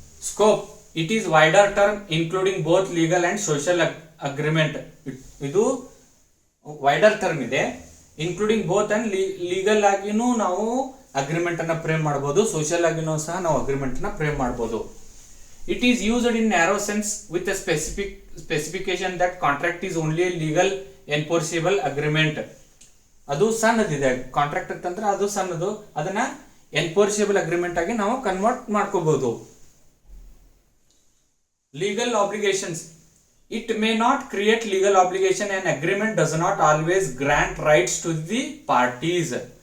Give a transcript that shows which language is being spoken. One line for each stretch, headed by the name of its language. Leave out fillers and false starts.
English: Scope, it is wider term including both legal and social agreement.
Kannada: ಇದು wider term ಇದೆ, including both and legal ಆಗಿನೂ ನಾವು agreement ಅನ್ನ frame ಮಾಡಬಹುದು, social ಆಗಿನೂ ಸಹ ನಾವು ಅಗ್ರಿಮೆಂಟ್ ಅನ್ನ ಫ್ರೇಮ್ ಮಾಡಬಹುದು.
English: It is used in narrow sense with a specification that contract is only a legal enforceable agreement.
Kannada: ಅದು ಸಣ್ಣದಿದೆ ಕಾಂಟ್ರಾಕ್ಟ್ ಅಂತಂದ್ರೆ ಅದು ಸಣ್ಣದು, ಅದನ್ನ ಎನ್ಫೋರ್ಸಿಬಲ್ ಅಗ್ರಿಮೆಂಟ್ ಆಗಿ ನಾವು ಕನ್ವರ್ಟ್ ಮಾಡ್ಕೋಬಹುದು.
English: Legal obligations, it may not create legal obligation and agreement does not always grant rights to the parties.